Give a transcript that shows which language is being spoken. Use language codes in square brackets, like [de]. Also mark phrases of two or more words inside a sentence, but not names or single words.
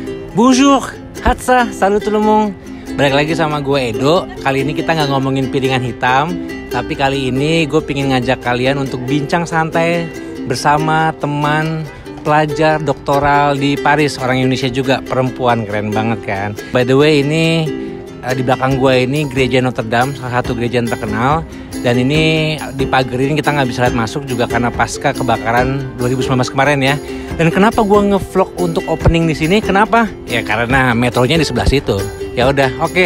[fr] Bonjour, Hatsa, salut tout le monde. [id] Balik lagi sama gue Edo. Kali ini kita nggak ngomongin piringan hitam, tapi kali ini gue pengen ngajak kalian untuk bincang santai bersama teman pelajar doktoral di Paris, orang Indonesia juga, perempuan, keren banget kan. [en] By the way, [id] ini di belakang gue ini gereja Notre Dame, salah satu gereja yang terkenal. Dan ini dipagerin, kita nggak bisa lihat masuk juga karena pasca kebakaran 2019 kemarin ya. Dan kenapa gue ngevlog untuk opening di sini? Kenapa? Ya karena metronya di sebelah situ. Ya udah, oke.